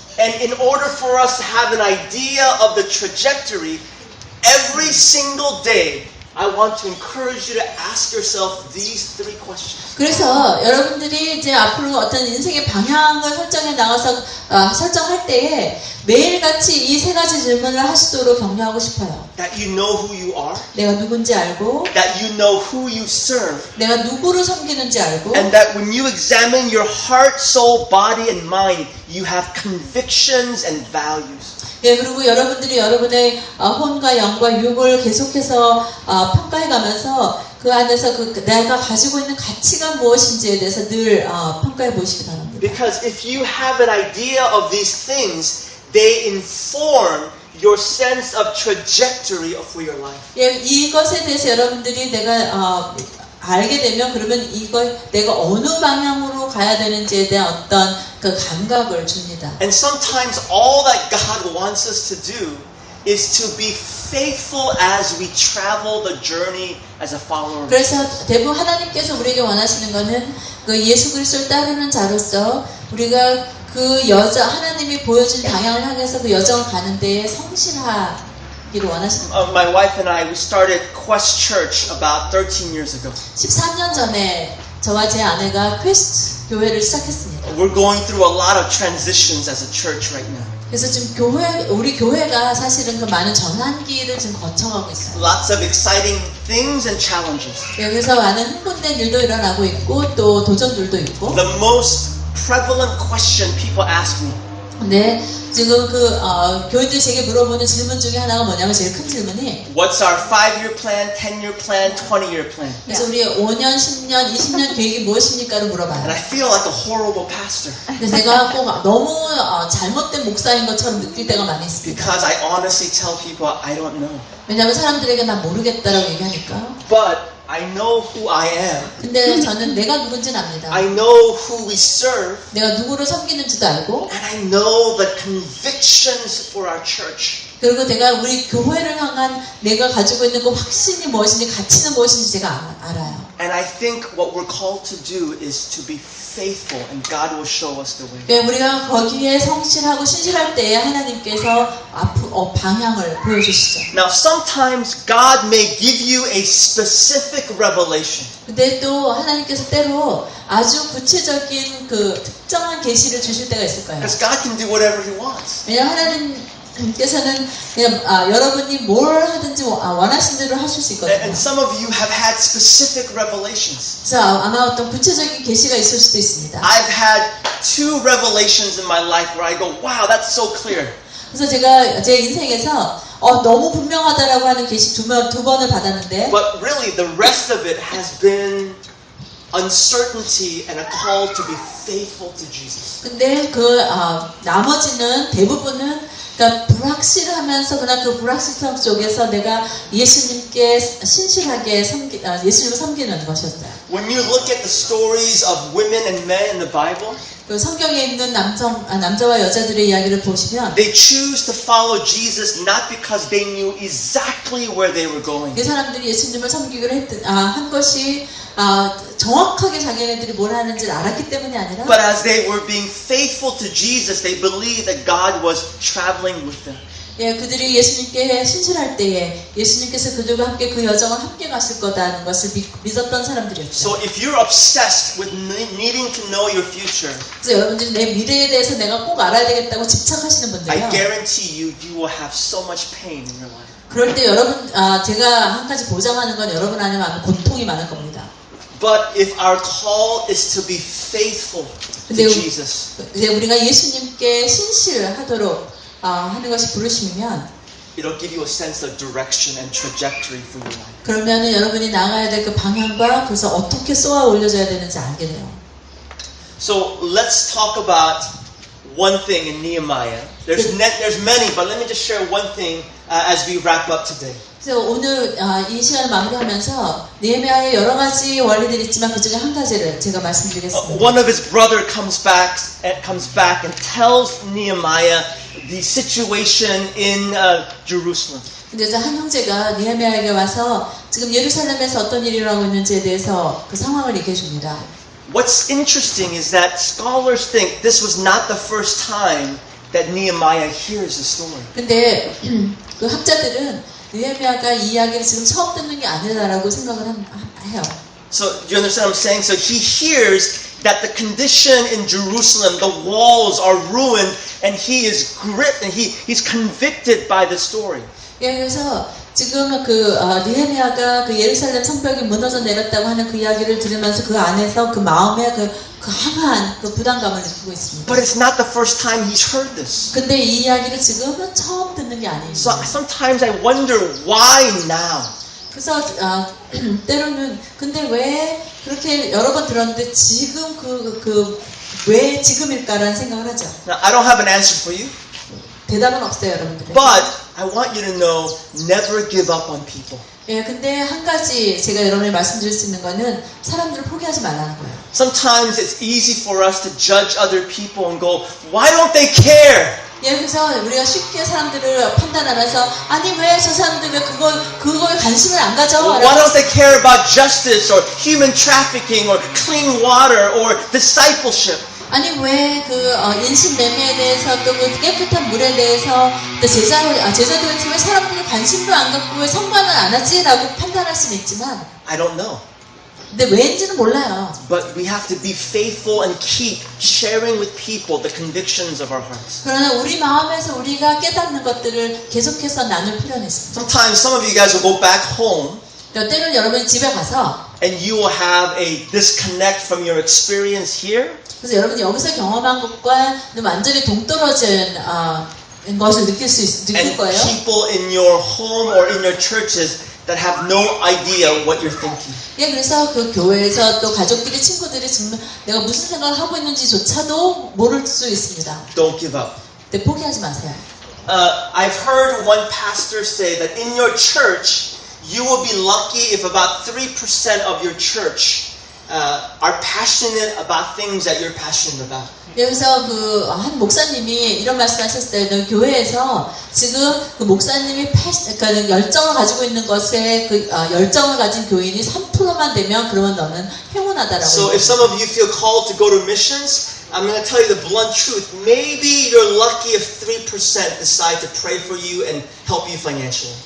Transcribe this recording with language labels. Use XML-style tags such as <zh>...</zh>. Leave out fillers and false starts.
<en>And in order for us to have an idea of the trajectory, every single day, I want to encourage you to ask yourself these 3 questions.</en> <ko>그래서 여러분들이 이제 앞으로 어떤 인생의 방향을 설정해 나가서 설정할 때에 매일같이 이 3가지 질문을 하시도록 격려하고 싶어요.</ko> <en>That you know who you are.</en> <ko>내가 누군지 알고,</ko> <en>That you know who you serve.</en> <ko>내가 누구를 섬기는지 알고,</ko> <en>And that when you examine your heart, soul, body, and mind, you have convictions and values.</en> <ko>예, 그리고 여러분들이 여러분의 혼과 영과 육을 계속해서 평가해가면서 그 안에서 내가 가지고 있는 가치가 무엇인지에 대해서 늘 평가해 보시기 바랍니다.</ko> <en>Because if you have an idea of these things, they inform your sense of trajectory for your life.</en> <ko>예, 이것에 대해서 여러분들이 내가 알게 되면 그러면 이걸 내가 어느 방향으로 가야 되는지에 대한 어떤 그 감각을 줍니다.</ko> <en>And sometimes all that God wants us to do is to be faithful as we travel the journey as a follower.</en> <ko>그래서 대부분 하나님께서 우리에게 원하시는 것은 그 예수 그리스도를 따르는 자로서 우리가 그 하나님이 보여준 방향을 향해서 그 여정을 가는 데에 성실하기를 원하십니다.</ko> <en>My wife and I, we started Quest Church about 13 years ago.</en> <ko>13년 전에 저와 제 아내가 퀘스트 교회를 시작했습니다.</ko> <en>We're going through a lot of transitions as a church right now.</en> <ko>그래서 지금 우리 교회가 사실은 그 많은 전환기를 지금 거쳐가고 있어요.</ko> <en>Lots of exciting things and challenges.</en> <ko>여기서 많은 흥분된 일도 일어나고 있고 또 도전들도 있고.</ko> <en>The most prevalent question people ask me.</en> <ko>네, 지금 교인들이 제게 물어보는 질문 중에 하나가 뭐냐면 제일 큰 질문이</ko> <en>What's our 5-year plan, 10-year plan, 20-year plan?</en> <ko>그래서 우리 5년, 10년, 20년 계획이 무엇입니까를 물어봐요.</ko> <en>And I feel like a horrible pastor.</en> <ko>그래서 제가 꼭 너무 잘못된 목사인 것처럼 느낄 때가 많이 있습니다.</ko> <en>Because I honestly tell people I don't know.</en> <ko>왜냐하면 사람들에게 난 모르겠다라고 얘기하니까.</ko> <en>But I know who I am.</en> <ko>근데 저는 내가 누군지는 압니다.</ko> <en>I know who we serve.</en> <ko>내가 누구를 섬기는지도 알고.</ko> <en>And I know the convictions for our church.</en> <ko>그리고 내가 우리 교회를 향한 내가 가지고 있는 그 확신이 무엇인지 가치는 무엇인지 제가 알아요.</ko> <en>And I think what we're called to do is to be faithful, and God will show us the way.</en> <ko>네, 우리가 거기에 성실하고 신실할 때에 하나님께서 방향을 보여주시죠.</ko> <en>Now, sometimes God may give you a specific revelation.</en> <ko>근데 또 하나님께서 때로 아주 구체적인 그 특정한 계시를 주실 때가 있을 거예요.</ko> <en>Because God can do whatever He wants.</en> <ko>왜냐하면 하나님께서는 그냥 여러분이 뭘 하든지 원하신 대로 하실 수 있거든요.</ko> <en>And some of you have had specific revelations.</en> <ko>그래서 아마 어떤 구체적인 계시가 있을 수도 있습니다.</ko> <en>I've had 2 revelations in my life where I go, wow, that's so clear.</en> <ko>그래서 제가 제 인생에서 너무 분명하다라고 하는 계시 두 번을 받았는데,</ko> <en>But really, the rest of it has been uncertainty and a call to be faithful to Jesus.</en> <ko>근데 나머지는 대부분은 그러니까 불확실하면서 그냥 그 불확실성 속에서 내가 예수님께 신실하게 예수님을 섬기는 것이었어요.</ko> <en>When you look at the stories of women and men in the Bible,</en> <ko>그 성경에 있는 남자와 여자들의 이야기를 보시면</ko> <en>they choose to follow Jesus not because they knew exactly where they were going.</en> <ko>그 사람들이 예수님을 섬기기로 한 것이 정확하게 자기네들이 뭘 하는지를 알았기 때문이 아니라,</ko> <en>But as they were being faithful to Jesus, they believed that God was traveling with them.</en> <ko>예, 그들이 예수님께 신실할 때에 예수님께서 그들과 함께 그 여정을 함께 가실 거다는 것을 믿었던 사람들이었죠.</ko> <en>So if you're obsessed with needing to know your future,</en> <ko>그래서 여러분들이 내 미래에 대해서 내가 꼭 알아야 되겠다고 집착하시는</ko> <en>I</en> <ko>분들요.</ko> <en>guarantee you will have so much pain in your life.</en> <ko>그럴 때 여러분, 제가 한 가지 보장하는 건 여러분 안에 아마 고통이 많을 겁니다.</ko> <en>But if our call is to be faithful to Jesus,</en> <ko>우리가 예수님께 신실하도록 하는 것이 부르시면,</ko> <en>it'll give you a sense of direction and trajectory for your life.</en> <ko>그러면은 여러분이 나가야 될 그 방향과 그래서 어떻게 쏘아 올려져야 되는지 알게 돼요.</ko> <en>So let's talk about one thing in Nehemiah. There's many, but let me just share one thing as we wrap up today.</en> <ko>그래서 오늘 이 시간을 마무리하면서 느헤미야의 여러 가지 원리들이 있지만 그 중에 한 가지를 제가 말씀드리겠습니다.</ko> <en>One of his brother comes back and tells Nehemiah the situation in Jerusalem.</en> <ko>근데 한 형제가 느헤미야에게 와서 지금 예루살렘에서 어떤 일이 일어나고 있는지에 대해서 그 상황을 얘기해 줍니다.</ko> <en>What's interesting is that scholars think this was not the first time that Nehemiah hears the story.</en> <ko>근데 그 학자들은 느헤미야가 이 이야기를 지금 처음 듣는 게 아니다라고 생각을 해요.</ko> <en>So do you understand what I'm saying? So he hears that the condition in Jerusalem, the walls are ruined, and he is gripped and he's convicted by the story.</en> <ko>예, 그래서 지금 느헤미야가 그 예루살렘 성벽이 무너져 내렸다고 하는 그 이야기를 들으면서 그 안에서 그 마음에 그 강한 그 부담감을 느끼고 있습니다.</ko> <en>But it's not the first time he's heard this.</en> <ko>근데 이 이야기를 지금은 처음 듣는 게 아니에요.</ko> <en>So sometimes I wonder why now.</en> <ko>그래서 때로는 근데 왜 그렇게 여러 번 들었는데 지금 왜 지금일까라는 생각을 하죠.</ko> <en>Now I don't have an answer for you.</en> <ko>대답은 없어요, 여러분들.</ko> <en>But I want you to know, never give up on people.</en> <ko>예, 근데 한 가지 제가 여러분에게 말씀드릴 수 있는 거는 사람들을 포기하지 말라는 거예요.</ko> <en>Sometimes it's easy for us to judge other people and go, why don't they care?</en> <ko>예, 그래서 우리가 쉽게 사람들을 판단하면서 아니 왜 저 사람들 왜 그거에 관심을 안 가져?</ko> <en>Why don't they care about justice or human trafficking or clean water or discipleship?</en> <ko>아니 왜 인신 매매에 대해서 또 그 깨끗한 물에 대해서 또 제자도 왜 사람들이 관심도 안 갖고 왜 성관을 안 하지라고 판단할 수는 있지만</ko> <en>I don't know.</en> <ko>근데 왜인지는 몰라요.</ko> <en>But we have to be faithful and keep sharing with people the convictions of our hearts.</en> <ko>그러나 우리 마음에서 우리가 깨닫는 것들을 계속해서 나눌 필요는 있습니다.</ko> <en>Sometimes some of you guys will go back home</en> <ko>때로는 여러분이 집에 가서</ko> <en>and you will have a disconnect from your experience here.</en> <ko>그래서 여러분이 여기서 경험한 것과 완전히 동떨어진 것을 느낄</ko> <en>And</en> <ko>거예요.</ko> <en>people in your home or in your churches that have no idea what you're thinking.</en> <ko>예, 그래서 그 교회에서 또 가족들이 친구들이 지금 내가 무슨 생각을 하고 있는지조차도 모를 수 있습니다.</ko> <en>Don't give up.</en> <ko>근데 포기하지 마세요.</ko> <en>I've heard one pastor say that in your church, you will be lucky if about 3% of your church are passionate about things that you're passionate about.</en> <ko>그래서 그 한 목사님이 이런 말씀하셨어요. 너 교회에서 지금 그 목사님이 그러니까 열정을 가지고 있는 것에 그 열정을 가진 교인이 3%만 되면 그러면 너는 행운하다라고.</ko> <en>So if some of you feel called to go to missions, I'm going to tell you the blunt truth. Maybe you're lucky if 3% decide to pray for you and help you financially.</en>